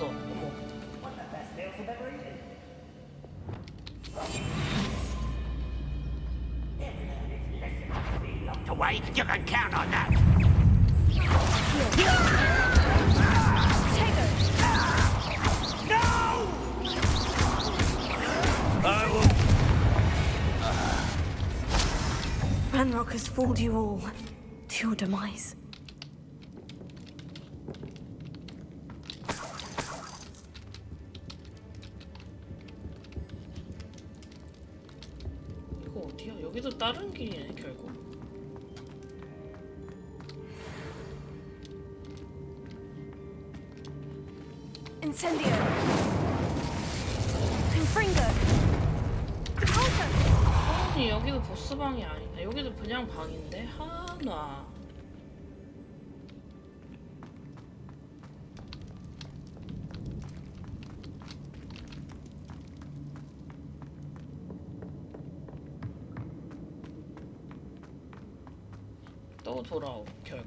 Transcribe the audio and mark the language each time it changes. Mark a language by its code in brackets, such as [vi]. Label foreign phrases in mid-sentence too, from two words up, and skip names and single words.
[ko] 어머. [en] To wait, you can count on that. No! I will. Ranrock has fooled you all to your demise. [ko] 이거 어디야? 여기도 다른 길이네, 결국. Incendio. Confringo. Depulso. 아니, 여기도 보스방이 아니네. 여기도 그냥 방인데? 하나. 또 돌아오, 결국.